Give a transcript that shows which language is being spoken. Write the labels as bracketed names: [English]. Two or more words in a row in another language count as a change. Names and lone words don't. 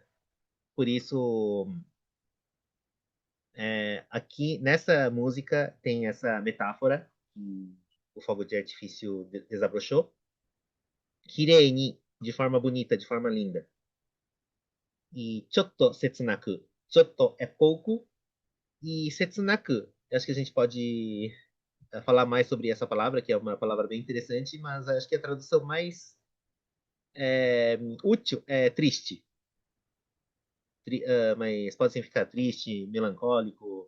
[Portuguese] Por isso, aqui nessa música tem essa metáfora que o fogo de artifício desabrochou. [Japanese] 綺麗に, [Portuguese] de forma bonita, de forma linda. E [Japanese] ちょっと切なく. [Portuguese] Chotto é pouco e setsunaku. Acho que a gente pode falar mais sobre essa palavra, que é uma palavra bem interessante, mas acho que a tradução mais útil é triste. Mas pode significar triste, melancólico.